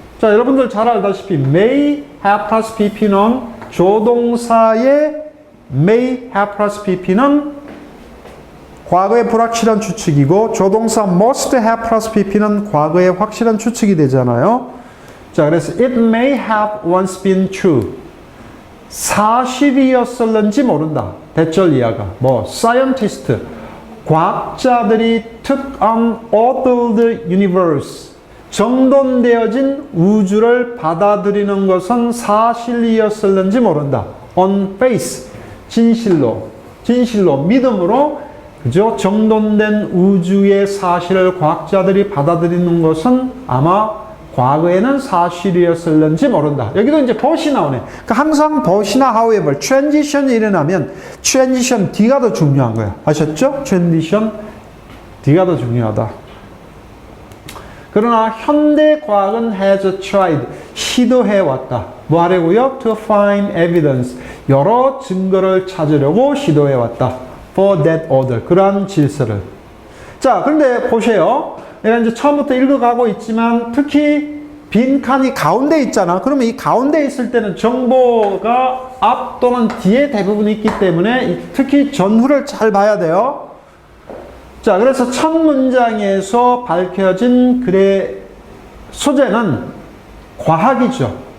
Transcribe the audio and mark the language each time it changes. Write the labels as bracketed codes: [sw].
[ko] 자, 여러분들 잘 알다시피 [en] may have plus pp [ko] 는 조동사의 may have plus pp는 과거의 불확실한 추측이고 조동사 [en] must have plus pp [ko] 는 과거의 확실한 추측이 되잖아요. 자, 그래서 [en] it may have once been true. [ko] 사실이었을는지 모른다. 대절 이하가 뭐 scientist 과학자들이 [en] took on ordered universe [ko] 정돈되어진 우주를 받아들이는 것은 사실이었을는지 모른다. [en] on faith [ko] 진실로 믿음으로 그죠? 정돈된 우주의 사실을 과학자들이 받아들이는 것은 아마 과거에는 사실이었을는지 모른다. 여기도 이제 but이 나오네. 그러니까 항상 but이나 however, transition이 일어나면 transition D가 더 중요한 거야. 아셨죠? transition D가 더 중요하다. 그러나 현대 과학은 [en] has tried, [ko] 시도해왔다. 뭐 하려고요? [en] to find evidence, [ko] 여러 증거를 찾으려고 시도해왔다. [en] for that order, [ko] 그러한 질서를. 자, 그런데 보세요. 내가 이제 처음부터 읽어가고 있지만 특히 빈 칸이 가운데 있잖아. 그러면 이 가운데 있을 때는 정보가 앞 또는 뒤에 대부분 있기 때문에 특히 전후를 잘 봐야 돼요. 자, 그래서 첫 문장에서 밝혀진 글의 소재는 과학이죠.